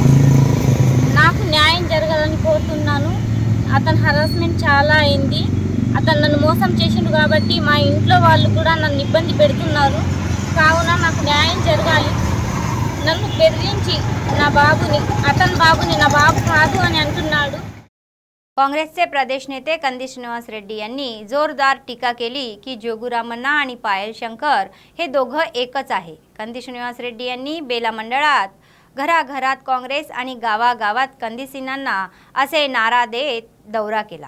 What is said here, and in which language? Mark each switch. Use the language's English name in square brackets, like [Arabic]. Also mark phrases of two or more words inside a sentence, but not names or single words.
[Telugu] నాకు న్యాయం జరగాలని కోరుతున్నాను। అతని హరాస్మెంట్ చాలా అయింది। అతను నన్ను మోసం చేసిండు కాబట్టి మా ఇంట్లో వాళ్ళు కూడా నన్ను ఇబ్బంది పెడుతున్నారు। కావున నాకు న్యాయం జరగాలి। నన్ను బెదిరించి నా బాబుని నా బాబు కాదు అని अंటున్నాడు। [Marathi] काँग्रेसचे प्रदेश नेते कंदी श्रीनिवास रेड्डी यांनी जोरदार टीका केली की जोगुरामन्ना आणि पायल शंकर हे दोघं एकच आहे। कंदी श्रीनिवास रेड्डी यांनी बेला मंडळात घराघरात काँग्रेस आणि गावागावात कंदीसिनांना असे नारा देत दौरा केला।